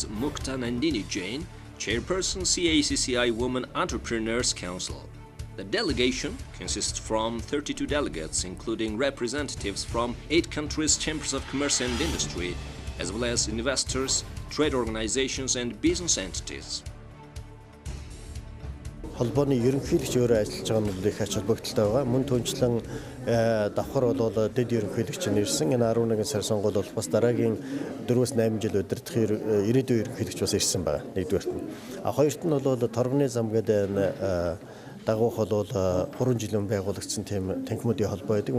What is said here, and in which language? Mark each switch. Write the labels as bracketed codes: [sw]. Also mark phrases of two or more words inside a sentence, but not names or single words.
[en] Mukta Nandini Jain, Chairperson CACCI Women Entrepreneurs Council. The delegation consists from 32 delegates, including representatives from 8 countries' chambers of commerce and industry, as well as investors, trade organizations, and business entities. [mn] холбооны ерөнхийлөгч өөрөө ажиллаж байгаа нь их ач холбогдолтой байгаа. Мөн түнчлэн давхар бол дэд ерөнхийлөгч нь ирсэн. Энэ 11 сар сонгуул бол бас дараагийн 4-8 жил удирдах ирээдүйн ерөнхийлөгч бас ирсэн байгаа. Нэгдүгээрт нь. Хоёрт нь бол торгоны зам гэдэг дагуух бол 3 жилийн байгуулагдсан тийм танхимуудын холбоо байдаг.